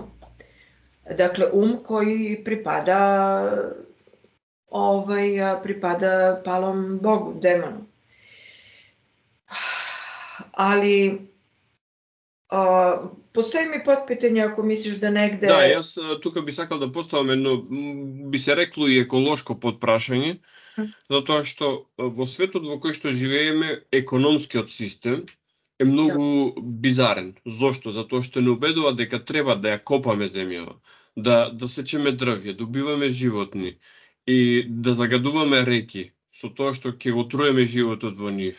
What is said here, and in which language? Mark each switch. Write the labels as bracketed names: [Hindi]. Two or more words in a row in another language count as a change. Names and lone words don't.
[Serbian] Dakle, koji pripada palom bogu, demonu. Ali postoji mi potpitanje ako misliš da negde... [Macedonian] Да, јас тука би сакал да поставам едно, би се рекло и еколошко подпрашање, затоа што во светот во кој што живееме, економскиот систем е многу бизарен. Зошто? Затоа што не убедува дека треба да ја копаме земјава, да сечеме дрвје, добиваме животни и да загадуваме реки со тоа што ќе го труеме животот во нив.